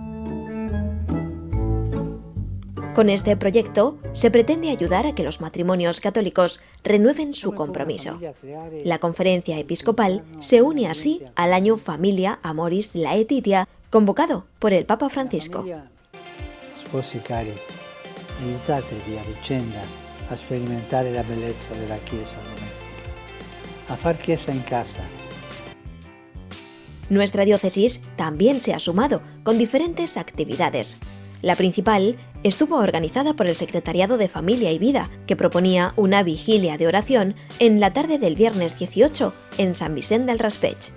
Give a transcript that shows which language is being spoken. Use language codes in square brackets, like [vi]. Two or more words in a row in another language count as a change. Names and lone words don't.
[es] Con este proyecto se pretende ayudar a que los matrimonios católicos renueven su compromiso. La Conferencia Episcopal se une así al año Familia Amoris Laetitia, convocado por el Papa Francisco. [it] Sposi cari, aiutatevi a vicenda a sperimentare la bellezza della Chiesa domestica, a far Chiesa en casa. [es] Nuestra diócesis también se ha sumado con diferentes actividades. La principal estuvo organizada por el Secretariado de Familia y Vida, que proponía una vigilia de oración en la tarde del viernes 18 en San Vicente del Raspeig.